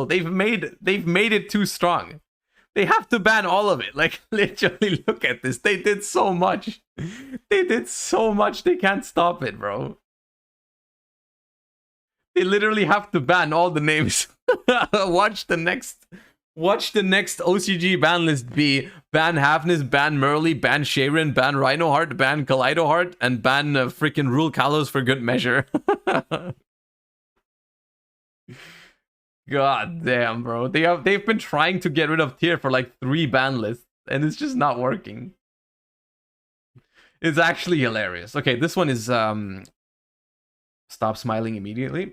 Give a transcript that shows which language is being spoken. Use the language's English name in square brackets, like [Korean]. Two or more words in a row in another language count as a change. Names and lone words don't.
[English] They've made it too strong. They have to ban all of it. Like, literally, look at this. They did so much. They did so much. They can't stop it, bro. They literally have to ban all the names. Watch the next OCG ban list be ban Havness, ban Purrely, ban Sharon, ban Rhinoheart, ban Kaleidoheart, and ban freaking Rule Kalos for good measure. God damn, bro. They've been trying to get rid of tier for like 3 ban lists, and it's just not working. It's actually hilarious. Okay, this one is stop smiling immediately.